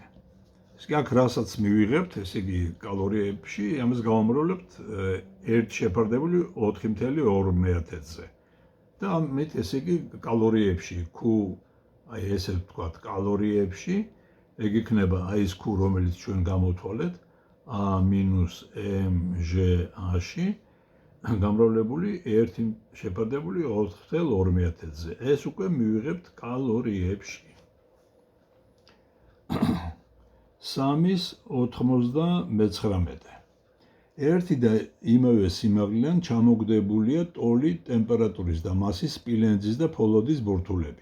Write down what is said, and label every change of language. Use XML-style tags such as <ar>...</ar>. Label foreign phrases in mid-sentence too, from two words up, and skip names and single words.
<ka>ესე იგი აქ რასაც მივიღებთ, ესე იგი კალორიებში, ამას გავამრავლებთ 1 შეფარდებული 4.2-ზე. და ამით ესე იგი კალორიებში Q, აი ესე ვთქვათ, კალორიებში ეგ იქნება აი ეს Q, რომელიც ჩვენ გამოვთვალეთ, A minus mgh-ში გამრავლებული 1 შეფარდებული 4.2-ზე. ეს უკვე მივიღებთ კალორიებში. 3.99. ერთი და იმავე სიმაღლიდან ჩამოგდებულია ტოლი ტემპერატურის და მასის სპილენძის და ფოლადის ბურთულები.</ka>